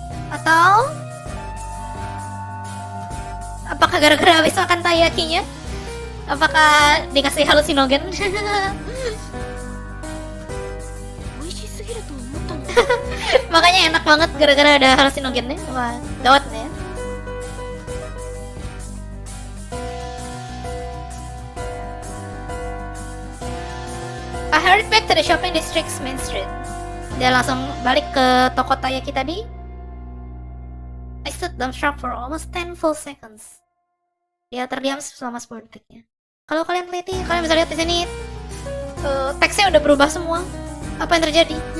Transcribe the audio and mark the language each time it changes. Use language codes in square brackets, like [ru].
[id] Atau apakah gara-gara habis makan tayakinya? Apakah dikasih halusinogen? [ja] 美味しすぎると思ったの。 [id] Makanya enak banget gara-gara ada halusinogennya. Wah, gawat nih ya. [en] I hurried back to the shopping district's main street. [id] Dia langsung balik ke toko taiyaki tadi. [en] I stood dumbstruck for almost 10 full seconds. [id] Dia terdiam selama 10 detiknya. Kalau kalian teliti, kalian bisa lihat di sini teksnya udah berubah semua. Apa yang terjadi?